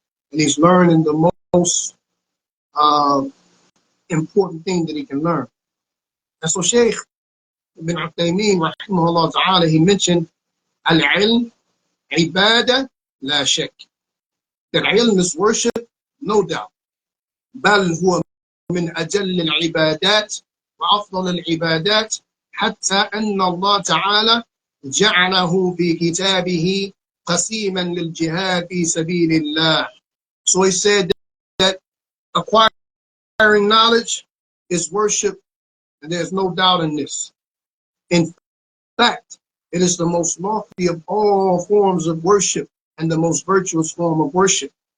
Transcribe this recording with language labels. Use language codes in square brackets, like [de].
[en] And he's learning the most important thing that he can learn. And so Shaykh ibn Uthaymeen, rahimahullah ta'ala, he mentioned [ar] al-ilm, ibadah, la shak. [en] That ilm is worship, no doubt. [ar] بل هو من أجل العبادات وأفضل العبادات حتى أن الله تعالى جعله في كتابه قسيما للجهاد في سبيل الله. [en] So he said that acquiring knowledge is worship, and there's no doubt in this. In fact, it is the most lofty of all forms of worship and the most virtuous form of worship.